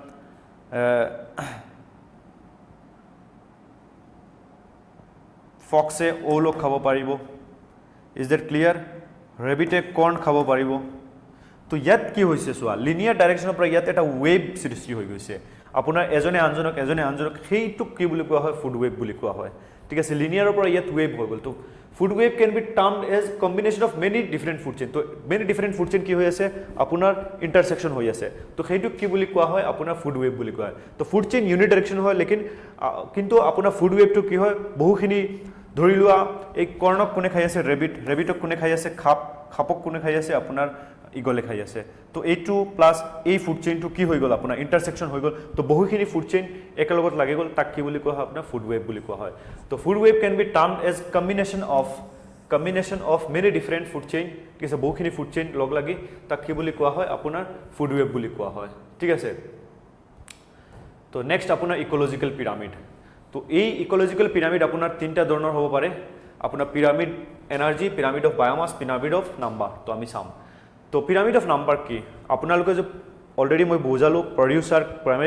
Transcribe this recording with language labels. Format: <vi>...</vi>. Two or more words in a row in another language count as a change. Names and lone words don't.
<as>ফক্সে ওলক খাব পাৰিব</as> <en>is that clear</en> <as>ৰেবিটে কৰ্ণ খাব পাৰিব তো ইয়াত কি হৈছে সোৱা লিনিয়াৰ ডাইৰেকশনৰ পৰা ইয়াত এটা ওয়েব সৃষ্টি হৈ গৈছে আপোনাৰ এজনে আনজনক সেইটো কি বুলি কোৱা হয়</as> <en>food web</en> <as>বুলি কোৱা হয় ঠিক আছে লিনিয়াৰৰ পৰা ইয়াত ওয়েব হৈ গল তো</as> <en>food web can be termed as combination of many different food chain</en> <as>তো</as> <en>many different food chain</en> <as>কি হৈ আছে আপোনাৰ ইন্টারসেকশন হৈ আছে তো সেইটো কি বুলি কোৱা হয় আপোনাৰ</as> <en>food web</en> <as>বুলি কোৱা হয় তো</as> <en>food chain unidirection</en> <as>হয় লেকিন কিন্তু আপোনাৰ ফুড ওয়েবটো কি হয় বহুখিনি ধৰি লোৱা এই কৰ্ণক কোনে খাই আছে ৰেবিটক কোনে খাই আছে খাপক কোনে খাই আছে আপোনাৰ ইগলে খাই আছে তো এইটো প্লাস এই ফুড চেইনটো কি হৈ গল আপোনাৰ ইন্টারসেকশন হৈ গল তো বহুখিনি ফুড চেইন একেলগত লাগি গল তাক কি বুলি কোৱা হয় আপোনাৰ</as> <en>food web</en> <as>বুলি কোৱা হয় তো</as> <en>food web can be termed as combination of many different food chain</en> <as>ঠিক আছে বহুখিনি</as> <en>food chain</en> <as>লগ লাগি তাক কি বুলি কোৱা হয় আপোনাৰ</as> <en>food web</en> <as>বুলি কোৱা হয় ঠিক আছে তো নেক্সট আপোনাৰ</as> <en>ecological pyramid</en> <as>তো এই</as> <en>ecological pyramid</en> <as>আপোনাৰ তিনটা ধৰণৰ হ'ব পাৰে আপোনাৰ</as> <en>pyramid energy pyramid of biomass pyramid of number</en> <as>তো আমি চাম তো</as> <en>pyramid of number</en> <as>কি আপোনালোকে যে অলৰেডি মই বুজালো</as> <en>producer primary</en>